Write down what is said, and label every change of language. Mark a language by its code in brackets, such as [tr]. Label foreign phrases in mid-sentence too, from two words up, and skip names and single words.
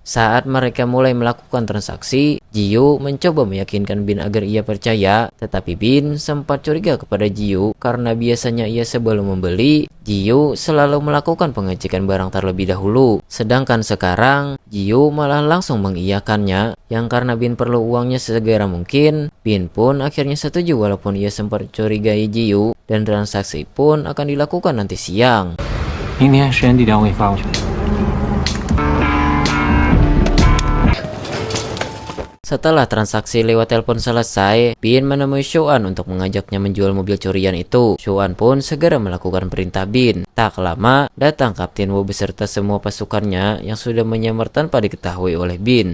[id] Saat mereka mulai melakukan transaksi, Jiyu mencoba meyakinkan Bin agar ia percaya, tetapi Bin sempat curiga kepada Jiyu karena biasanya ia sebelum membeli, Jiyu selalu melakukan pengecekan barang terlebih dahulu. Sedangkan sekarang, Jiyu malah langsung mengiyakannya, yang karena Bin perlu uangnya sesegera mungkin, Bin pun akhirnya setuju walaupun ia sempat curigai Jiyu, dan transaksi pun akan dilakukan nanti siang. [zh] 明天时间地点我给你发过去。 [id] Setelah transaksi lewat telepon selesai, Bin menemui Shouan untuk mengajaknya menjual mobil curian itu. Shouan pun segera melakukan perintah Bin. Tak lama, datang Kapten Wu beserta semua pasukannya yang sudah menyamar tanpa diketahui oleh Bin.